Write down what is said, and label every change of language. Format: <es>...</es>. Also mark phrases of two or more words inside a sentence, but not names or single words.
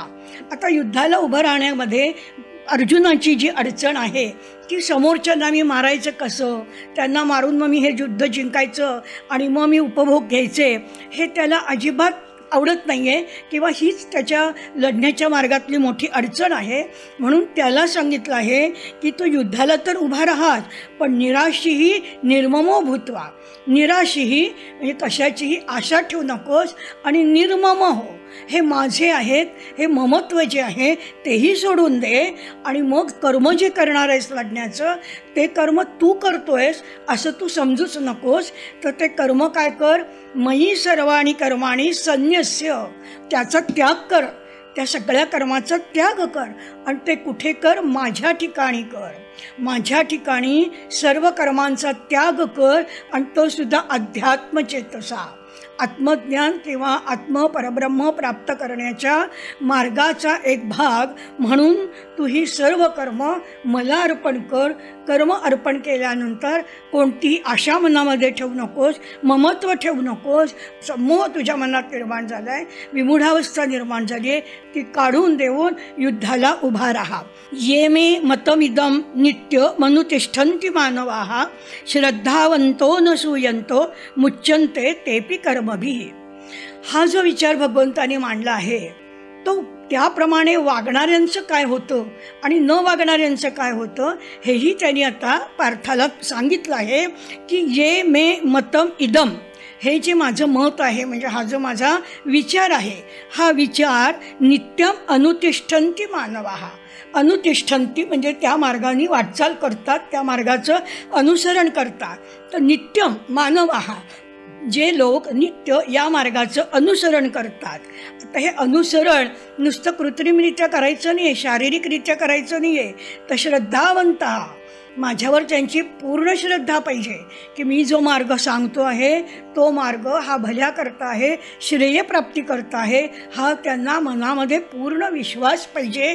<mr>आता युद्धाला उभं राहण्यामध्ये अर्जुनाची जी अडचण आहे की समोरच्यांना मी मारायचं कसं, त्यांना मारून मग मी हे युद्ध जिंकायचं आणि मग मी उपभोग घ्यायचे, हे त्याला अजिबात आवडत नाही आहे किंवा हीच त्याच्या लढण्याच्या मार्गातली मोठी अडचण आहे. म्हणून त्याला सांगितलं आहे की तो युद्धाला तर उभा राहाच, पण</mr> <sa>निराशीही निर्ममो भूत्वा.</sa> <mr>निराशीही म्हणजे कशाचीही आशा ठेवू नकोस आणि निर्मम हो. हे माझे आहेत, हे ममत्व जे आहे तेही सोडून दे आणि मग कर्म जे करणार आहेस लढण्याचं, ते कर्म तू करतोयस असं तू समजूच नकोस. तर ते कर्म काय कर?</mr> <sa>मयी सर्वाणी कर्माणी संन्यस्य,</sa> <mr>त्याचा त्याग कर, त्या सगळ्या कर्माचा त्याग कर. आणि ते कुठे कर? माझ्या ठिकाणी कर. माझ्या ठिकाणी सर्व कर्मांचा त्याग कर आणि तो सुद्धा अध्यात्मचेतसा. आत्मज्ञान किंवा आत्मपरब्रह्म प्राप्त करण्याच्या मार्गाचा एक भाग म्हणून तू ही सर्व कर्म मला अर्पण कर. कर्म अर्पण केल्यानंतर कोणतीही आशा मनामध्ये ठेवू नकोस, ममत्व ठेवू नकोस. समूह तुझ्या मनात निर्माण झाला आहे, विमूढावस्था निर्माण झाली आहे, ती काढून देऊन युद्धाला उभा राहा.</mr> <sa>ये मे मतमिदम नित्य मनुतिष्ठन्ति मानवाः श्रद्धावंतो न सूयन्तो मुच्यन्ते तेपि कर्मभिः.</sa> <mr>हा जो विचार भगवंताने मांडला आहे तो त्याप्रमाणे वागणाऱ्यांचं काय होतं आणि न वागणाऱ्यांचं काय होतं हेही त्यांनी आता पार्थाला सांगितलं आहे की</mr> <sa>ये मे मतम इदम,</sa> <mr>हे जे माझं मत आहे म्हणजे हा जो माझा विचार आहे, हा विचार</mr> <sa>नित्यम अनुतिष्ठन्ति मानवाः.</sa> <mr>अनुतिष्ठन्ति म्हणजे त्या मार्गाने वाटचाल करतात, त्या मार्गाचं अनुसरण करतात.</mr> <sa>तर नित्यम मानवाः,</sa> <mr>जे लोक नित्य या मार्गाचं अनुसरण करतात. आता हे अनुसरण नुसतं कृत्रिमरित्या करायचं नाही आहे, शारीरिकरित्या करायचं नाही आहे. तर श्रद्धावंत, माझ्यावर त्यांची पूर्ण श्रद्धा पाहिजे की मी जो मार्ग सांगतो आहे तो मार्ग हा भल्या करता आहे, श्रेयप्राप्ती करता आहे, हा त्यांना मनामध्ये पूर्ण विश्वास पाहिजे.</mr>